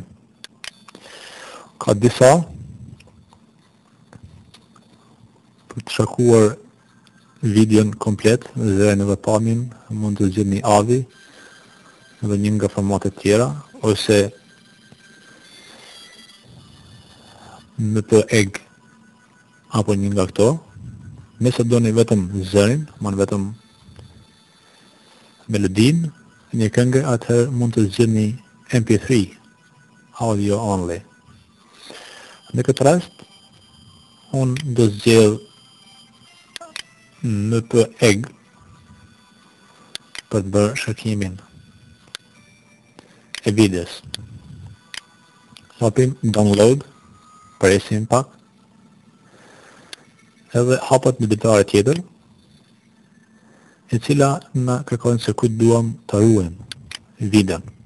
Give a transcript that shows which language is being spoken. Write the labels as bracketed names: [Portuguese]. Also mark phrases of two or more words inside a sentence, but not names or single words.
[Albanian] Ka disa për të shkarkuar videon komplet, zërin edhe pamjen, mund të zgjidhni AVI edhe një nga formatet tjera, ose MPEG apo një nga këto. Nëse doni vetëm zërin, vetëm melodin, një këngë, atëherë mund të zgjidhni MP3, [English] audio only. [Albanian] Në këtë rast, unë do zgjedh MPEG për të bërë shkarkimin e videos. Hapim download, presim pak, edhe hapat në ditare tjetër, e cila na kërkon se ku duam të ruajmë videon.